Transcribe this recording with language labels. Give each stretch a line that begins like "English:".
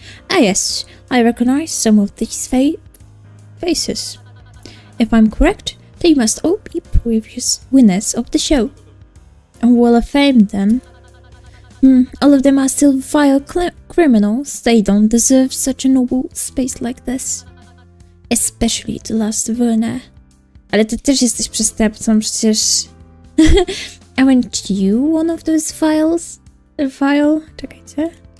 English: Ah yes, I recognize some of these faces. If I'm correct, they must all be previous winners of the show. A wall of fame, then. All of them are still vile criminals. They don't deserve such a noble space like this. Especially the last Werner.
Polish: Ale ty też jesteś przestępcą, przecież...
English: Aren't you one of those files? File?
Polish: Czekajcie.